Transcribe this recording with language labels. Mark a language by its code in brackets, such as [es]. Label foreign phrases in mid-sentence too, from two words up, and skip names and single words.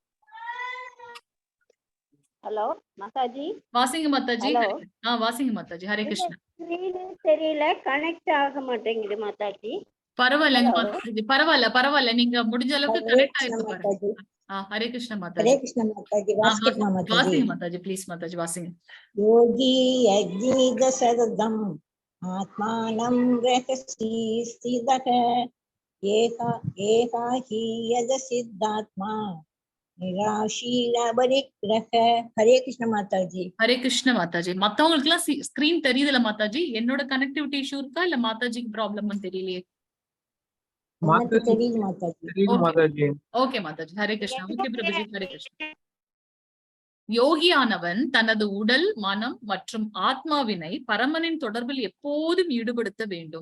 [ta] ஹலோ மாதாஜி. வாசிங்க மாதாஜி. ஹலோ. வாசிங்க மாதாஜி. ஹரே கிருஷ்ணா. ஸ்கிரீனே தெரியல, கனெக்ட் ஆக மாட்டேங்குது மாதாஜி. பரவாயில்லைங்க மாதாஜி, பரவாயில்ல. நீங்க முடிஞ்ச அளவுக்கு हरे கனெக்ட் कृष्ण ஆயிருக்கு பாருங்க. माताजी। ஹரே கிருஷ்ணா हरे மாதாஜி. கிருஷ்ண மாதாஜி. வாசிங்க மாதாஜி। வாசிங்க மாதாஜி ப்ளீஸ் மாதாஜி வாசிங்க. [sa] योगी यज्ञ शरदम् आत्मानं रहसि स्थितः एका हि यद सिद्धात्मा निराशील परिग्रह। [ta] हरे कृष्ण माताजी। ஹரே கிருஷ்ண மாதாஜி. மத்தவங்களுக்கு எல்லாம் ஸ்கிரீன் தெரியுதுல மாதாஜி? என்னோட கனெக்டிவிட்டி இஷ்யூ இருக்கா இல்ல மாதாஜிக்கு ப்ராப்ளம்னு தெரியலையே. எனக்கு தெரியுது மாதாஜி। தெரியுது மாதாஜி. ஓகே மாதாஜி. ஹரே கிருஷ்ணா. ஓகே பிரபுஜி. ஹரே கிருஷ்ணா. யோகியானவன் தனது உடல் மனம் மற்றும் ஆத்மாவினை பரமனின் தொடர்பில் எப்போதும் ஈடுபடுத்த வேண்டும்.